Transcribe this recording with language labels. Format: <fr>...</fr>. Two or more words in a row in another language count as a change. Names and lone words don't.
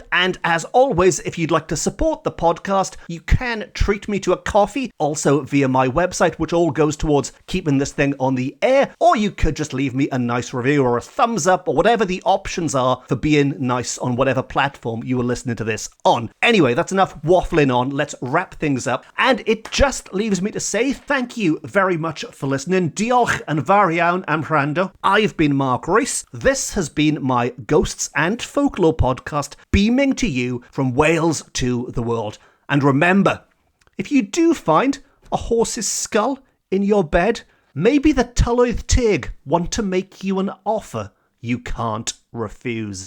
<en>And as always, if you'd like to support the podcast, you can treat me to a coffee, also via my website, which all goes towards keeping this thing on the air, or you could just leave me a nice review or a thumbs up or whatever the options are for being nice on whatever platform you are listening to this on. Anyway, that's enough waffling on. Let's wrap things up. And it just leaves me to say thank you very much for listening.</en> <cy>Diolch yn fawr iawn am wrando.</cy> <en>I've been Mark Rees. This has been my Ghosts and Folklore podcast, beaming to you from Wales to the world. And remember, if you do find a horse's skull in your bed, maybe the Tylwyth Teg want to make you an offer you can't refuse.</en>